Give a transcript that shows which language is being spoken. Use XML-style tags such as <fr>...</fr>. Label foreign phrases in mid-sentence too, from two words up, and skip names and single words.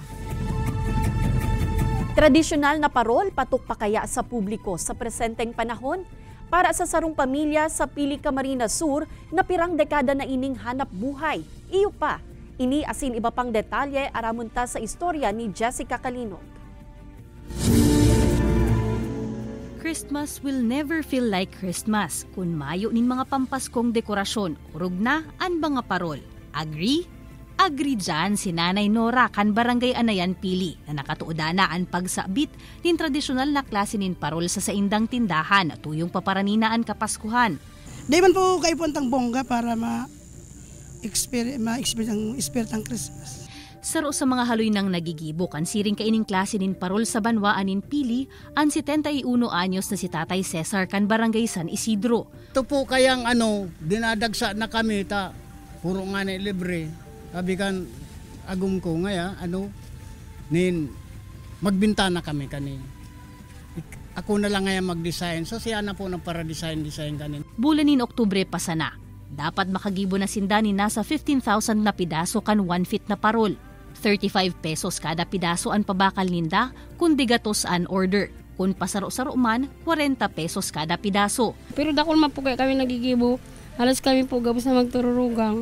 <tl>Tradisyonal na parol patok pa kaya sa publiko sa presenteng panahon?</tl> <bik>Para sa sarong pamilya sa Pili, Camarines Sur na pirang dekada na ining hanap buhay. Iyo pa, ini asin iba pang detalye aramunta sa istorya ni Jessica Calinog.</bik> <en>Christmas will never feel like Christmas</en> <bik>kung mayo nin mga pampaskong dekorasyon, urog na an mga parol.</bik> <en>Agree?</en> <bik>Agree dyan si Nanay Nora kan Barangay Anayan Pili na nakatuodana ang pagsabit nin tradisyonal na klase nin parol sa saindang tindahan tuyong paparanina ang Kapaskuhan.</bik> <tl>Di man po kayo puntang bongga para ma-experience ang spirit ng Christmas.</tl> <bik>Saro sa mga haloy nang nagigibok ang siring kaining klase nin parol sa banwaan nin Pili ang 71 anyos na si Tatay Cesar kan Barangay San Isidro.</bik> <tl>Ito po kayang dinadagsa na kami puro nga na libre.</tl> <bik>Sabi kan agum ko ngaya magbinta na kami kanin.</bik> <tl>Ako na lang ngayon mag-design. So siya na po para design kanin.</tl> <bik>Bulanin Oktubre pa sana. Dapat makagibo na sindani nasa 15,000 na pidaso kan 1 feet na parol. 35 pesos kada pidaso ang pabakal ninda kung digatos an order. Kung pasaro-saro man, 40 pesos kada pidaso. Pero dakol man po kaya kami nagigibo. Halos kami po gabos na magtururugang.</bik>